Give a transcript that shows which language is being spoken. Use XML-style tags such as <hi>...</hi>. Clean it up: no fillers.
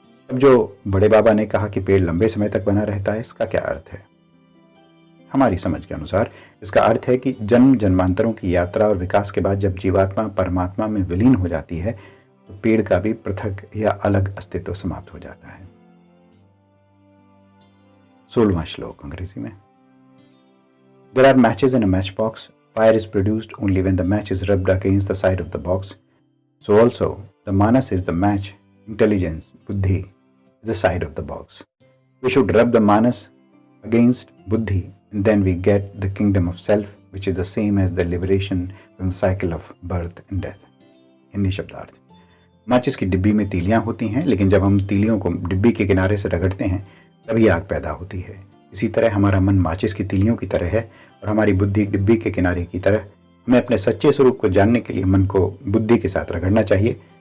<hi>अब जो बड़े बाबा ने कहा कि पेड़ लंबे समय तक बना रहता है, इसका क्या अर्थ है? हमारी समझ के अनुसार इसका अर्थ है कि जन्म जन्मांतरों की यात्रा और विकास के बाद जब जीवात्मा परमात्मा में विलीन हो जाती है तो पेड़ का भी पृथक या अलग अस्तित्व समाप्त हो जाता है। 16वां श्लोक अंग्रेजी में।</hi> <en>There are matches in a matchbox. Fire is produced only when the match is rubbed against the side of the box. So also, the manas is the match, intelligence, buddhi, is the side of the box. We should rub the manas against buddhi, and then we get the kingdom of self, which is the same as the liberation from the cycle of birth and death.</en> <hi>Hindi शब्दार्थ। माचिस की डिब्बी में तीलियां होती हैं, लेकिन जब हम तीलियों को डिब्बी के किनारे से रगड़ते हैं तभी आग पैदा होती है। इसी तरह हमारा मन माचिस की तीलियों की तरह है और हमारी बुद्धि डिब्बी के किनारे की तरह। हमें अपने सच्चे स्वरूप को जानने के लिए मन को बुद्धि के साथ रगड़ना चाहिए।</hi>